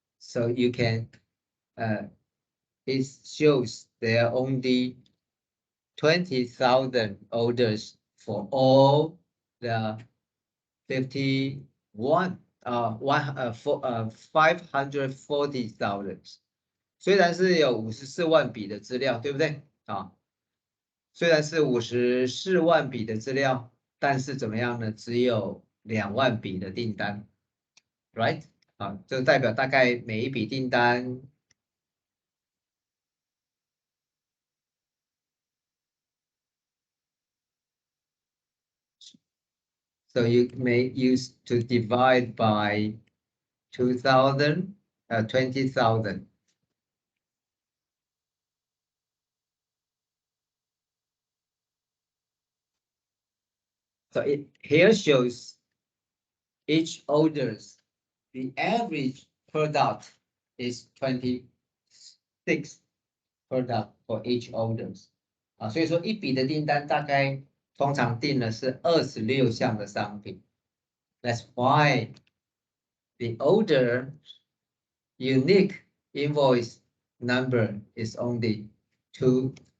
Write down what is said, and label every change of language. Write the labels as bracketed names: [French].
[English] So you can, it shows there are only 20,000 orders for all the 540,000， [Chinese] 虽然是有54万笔的资料，对不对啊？虽然是54万笔的资料，但是怎么样呢？只有2万笔的订单 ，right？啊，这代表大概每一笔订单。 [English] So you may use to divide by 2,000, 20,000. So it here shows each orders. The average product is 26 product for each orders. [Chinese] 啊，所以说一笔的订单大概通常订的是26项的商品。 [English] That's why the order unique invoice number is only 20,000.